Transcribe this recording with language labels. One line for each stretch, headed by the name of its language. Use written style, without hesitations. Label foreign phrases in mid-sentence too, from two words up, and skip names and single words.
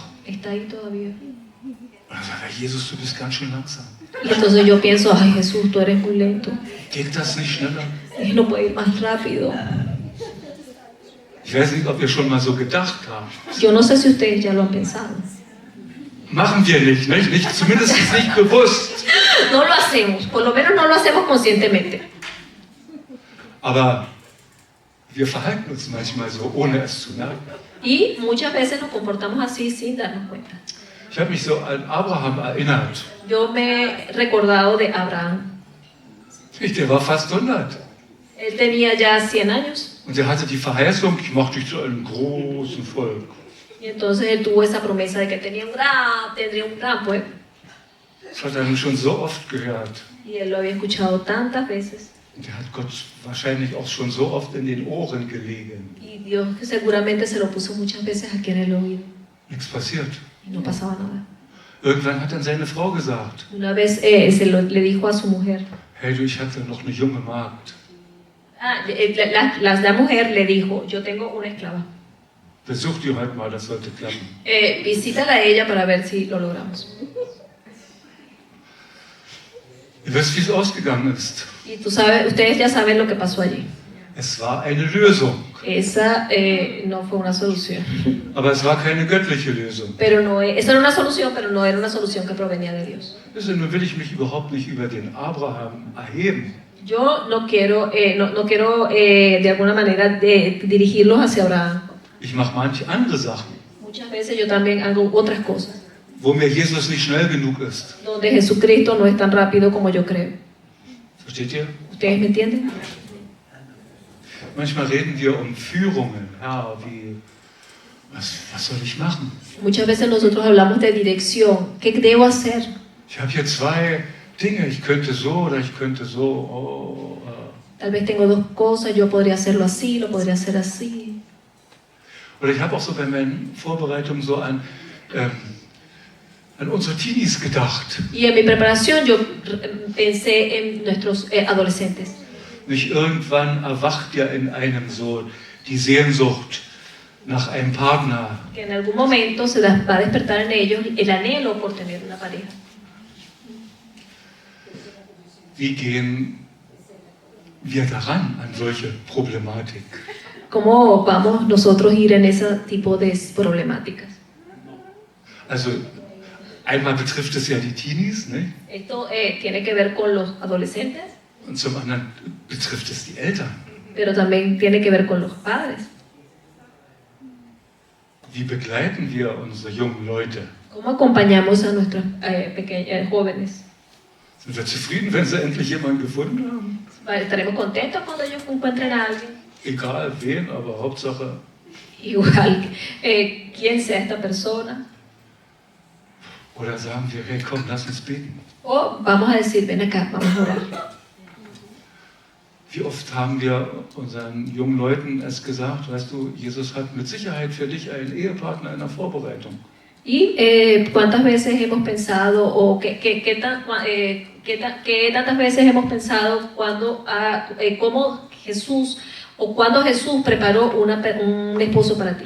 Spanish: está ahí todavía.
German: Und dann sagt er, Jesus, du bist ganz schön langsam.
Spanish: Y entonces yo pienso, ay Jesús, tú eres muy lento.
German: Geht das nicht schneller?
Spanish: Y no puede ir más rápido.
German: Ich weiß nicht, ob wir schon mal so gedacht haben.
Spanish: Yo no sé si ustedes ya lo han pensado.
German: Machen wir nicht, nicht? Zumindest nicht bewusst.
Spanish: No lo hacemos, por lo menos no lo hacemos conscientemente.
German: Aber wir verhalten uns manchmal so, ohne es zu merken.
Spanish: Y muchas veces nos comportamos así sin darnos cuenta.
German: Ich habe mich so an Abraham erinnert.
Spanish: Yo me he recordado de Abraham.
German: Der war fast 100.
Spanish: Él tenía ya 100 años.
German: Und er hatte die Verheißung, ich mache dich zu einem großen Volk.
Spanish: Y entonces él tuvo esa promesa de que tendría un gran pueblo.
German: Das hat er nun schon so oft gehört.
Spanish: Y él lo había escuchado tantas veces.
German: Und er hat Gott wahrscheinlich auch schon so oft in den Ohren gelegen.
Spanish: Y Dios seguramente se lo puso muchas veces aquí en el oído.
German: Nichts passiert.
Spanish: Y no pasaba nada.
German: Irgendwann hat dann seine Frau gesagt,
Spanish: Una vez le dijo a su mujer.
German: hey du, ich hatte noch eine junge Magd.
Spanish: La mujer le dijo, yo tengo una esclava.
German: Besuch die heute mal, das sollte klappen.
Spanish: Visítala a ella para ver si lo logramos.
German: Ihr wisst, wie es ausgegangen ist.
Spanish: Y ustedes ya saben lo que pasó allí.
German: Es war eine Lösung.
Spanish: Esa no fue una solución.
German: Aber es war keine göttliche Lösung.
Spanish: Pero no, esa era una solución, pero no era una solución que provenía de Dios.
German: Nun will ich mich überhaupt nicht über den Abraham erheben.
Spanish: Yo no quiero de alguna manera dirigirlos hacia Abraham.
German: Ich mache manche andere Sachen,
Spanish: Muchas veces yo también hago otras cosas,
German: wo mir Jesus nicht schnell genug ist.
Spanish: donde Jesucristo no es tan rápido como yo creo.
German: Versteht ihr?
Spanish: ¿Ustedes me entienden?
German: Manchmal reden wir um Führungen. Ja, was soll ich machen?
Spanish: Muchas veces nosotros hablamos de dirección. ¿Qué debo hacer?
German: Ich habe hier zwei Dinge, ich könnte so oder ich könnte so.
Spanish: Tal vez tengo dos cosas, yo podría hacerlo así, lo podría hacer así.
German: Oder ich habe auch so bei meinen Vorbereitungen so an unsere Teenies gedacht.
Spanish: Y en mi preparación yo pensé en nuestros adolescentes.
German: Nicht irgendwann erwacht ja in einem so die Sehnsucht nach einem Partner.
Spanish: Que en algún momento se va a despertar en ellos el anhelo por tener una pareja.
German: Wie gehen wir daran an solche Problematik?
Spanish: ¿Cómo vamos nosotros a ir en ese tipo de problemáticas?
German: Also einmal betrifft es ja die Teenies, ne?
Spanish: Esto tiene que ver con los adolescentes,
German: Und zum anderen betrifft es die Eltern.
Spanish: pero también tiene que ver con los padres.
German: Wie begleiten wir unsere jungen Leute?
Spanish: ¿Cómo acompañamos a nuestros jóvenes?
German: Sind wir zufrieden, wenn sie endlich jemanden gefunden haben?
Spanish: ¿Estaremos contentos cuando ellos encuentren a alguien?
German: Egal wen, aber Hauptsache.
Spanish: Igual, quién sea esta persona.
German: Oder sagen wir, hey komm, lass uns beten.
Spanish: O vamos a decir, ven acá, vamos a orar.
German: Wie oft haben wir unseren jungen Leuten es gesagt, weißt du, Jesus hat mit Sicherheit für dich einen Ehepartner in der Vorbereitung.
Spanish: Y cuántas veces hemos pensado, o qué tantas veces hemos pensado cómo Jesús, o cuando Jesús preparó un esposo para ti.